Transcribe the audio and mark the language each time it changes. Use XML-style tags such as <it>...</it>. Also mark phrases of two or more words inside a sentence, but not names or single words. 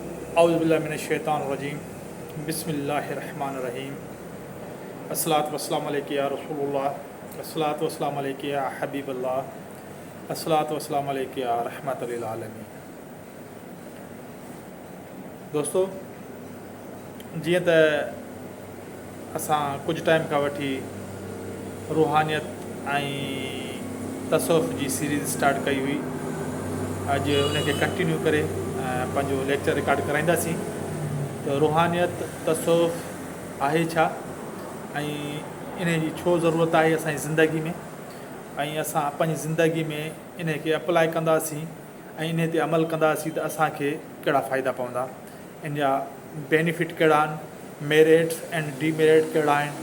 <ar>أعوذ بالله من الشيطان الرجيم بسم الله الرحمن الرحيم الصلاة والسلام عليك يا رسول الله الصلاة والسلام عليك يا حبيب الله الصلاة والسلام عليك يا رحمة للعالمين.</ar> <sd>दोस्तों, जीअं त असां कुझु टाइम खां वठी रूहानियत ऐं तसव्वुफ़ जी सीरीज़ स्टार्ट कई हुई। अॼु उनखे कंटिन्यू करे पंहिंजो लेक्चर रिकॉर्ड कराईंदासीं त रूहानियत तसव्वुफ़ आहे छा ऐं इन जी छो ज़रूरत आहे असांजी ज़िंदगी में, ऐं असां पंहिंजी ज़िंदगी में इन खे अप्लाई कंदासीं ऐं इन ते अमल कंदासीं त असांखे कहिड़ा फ़ाइदा पवंदा, इन जा बेनिफिट कहिड़ा आहिनि,</sd> <en>merits and demerit</en> <sd>कहिड़ा आहिनि।</sd>